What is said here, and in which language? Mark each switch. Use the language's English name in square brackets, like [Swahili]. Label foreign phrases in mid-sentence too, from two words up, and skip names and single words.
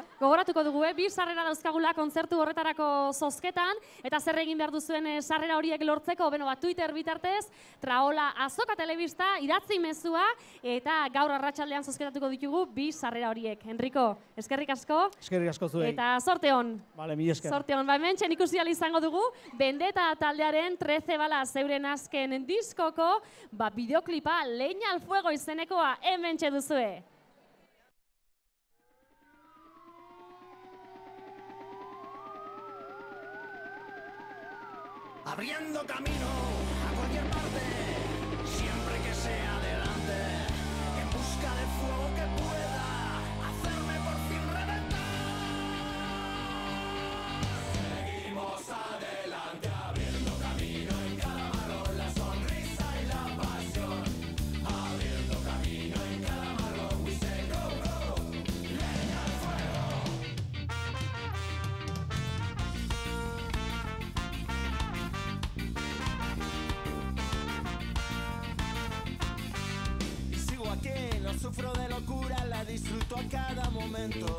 [Basque] Gogoratuko dugu, 2 sarrera dauzkagula kontzertu horretarako zozketan, eta zer egin behar duzuen sarrera horiek lortzeko, beno bat Twitter bitartez, Traola Azoka Telebista, idatzi mezua, eta gaur arratsaldean zozketatuko ditugu 2 sarrera horiek. Enriko, eskerrik asko. Eskerrik asko zuei. Eta sorte hon. Bale, mila esker. Sorte hon, hementxen ikusi ahal izango dugu, Bendeta taldearen 13 bala zeuren azken diskoko, bideoklipa Leña al fuego izenekoa hementxe duzue. [Spanish] Abriendo camino a cualquier parte, siempre que sea adelante, en busca de fuego que pueda hacerme por fin reventar. Seguimos adelante, abriendo camino en cada marrón, la sonrisa y la pasión. Abriendo camino en cada marrón, [English] we say go, go, [Spanish] leña al fuego. No sufro de locura, la disfruto a cada momento.